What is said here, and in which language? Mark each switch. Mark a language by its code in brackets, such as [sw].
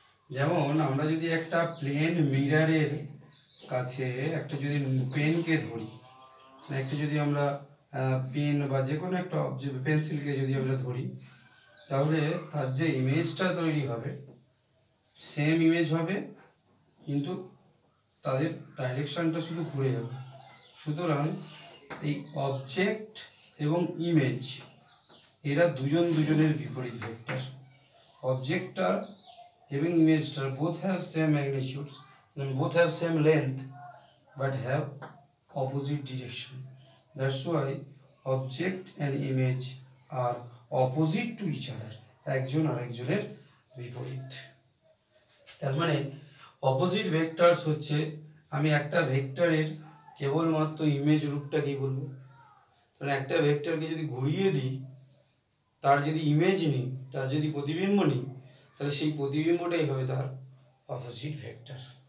[bn] যেমন আমরা যদি একটা প্লেন মিররের কাছে একটা যদি পেনকে ধরি, একটা যদি আমরা পেন বা যে কোনো একটা পেন্সিলকে যদি আমরা ধরি, তাহলে তার যে ইমেজটা তৈরি হবে সেম ইমেজ হবে, কিন্তু তাদের ডাইরেকশনটা শুধু ঘুরে যাবে। সুতরাং এই অবজেক্ট এবং ইমেজ এরা দুজনের বিপরীত ভেক্টর। অবজেক্টটার এবং ইমেজটার [en] both have same magnitudes, both have same length but have opposite direction. That's why object and image are opposite to each other. [bn] একজন আরেকজনের বিপরীত। তার মানে অপোজিট ভেক্টরস হচ্ছে, আমি একটা ভেক্টরের কেবলমাত্র ইমেজ রূপটাকেই বলবো। তাহলে একটা ভেক্টরকে যদি ঘুরিয়ে দিই, তার যদি ইমেজ নিই, তার যদি প্রতিবিম্ব নিই, তাহলে সেই প্রতিবিম্বটাই হবে তার অপোজিট ভেক্টর।